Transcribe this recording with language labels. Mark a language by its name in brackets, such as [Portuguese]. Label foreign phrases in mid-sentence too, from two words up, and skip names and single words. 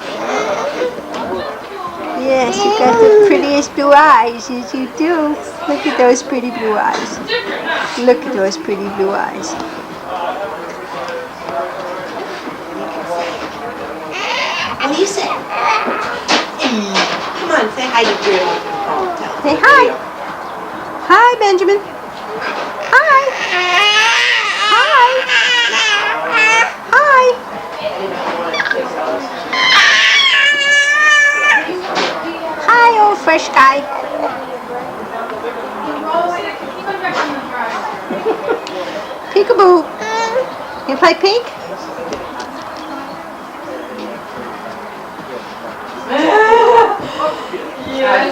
[English] Yes, you got the prettiest blue eyes, yes you do. Look at those pretty blue eyes. Look at those pretty blue eyes. Lisa. Come on, say hi to Drew. Say hi. Hi, Benjamin. Hi. Hi. Hi. Hi, old fresh guy. Peekaboo. You play peek? Yes,